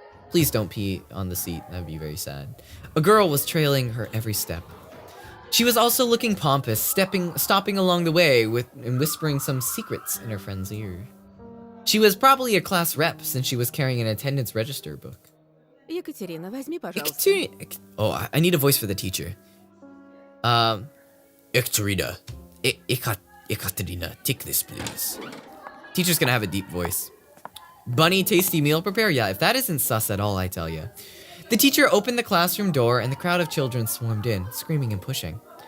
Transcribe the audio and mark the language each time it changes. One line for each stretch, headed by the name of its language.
English: Please don't pee on the seat, that'd be very sad. A girl was trailing her every step. She was also looking pompous, stopping along the way and whispering some secrets in her friend's ear. She was probably a class rep since she was carrying an attendance register book.
Russian: Екатерина, возьми, пожалуйста.
English: Oh, I need a voice for the teacher. Ekaterina. Ekaterina, take this, please. Teacher's gonna have a deep voice. Bunny tasty meal prepare? Yeah, if that isn't sus at all, I tell you. The teacher opened the classroom door and the crowd of children swarmed in, screaming and pushing.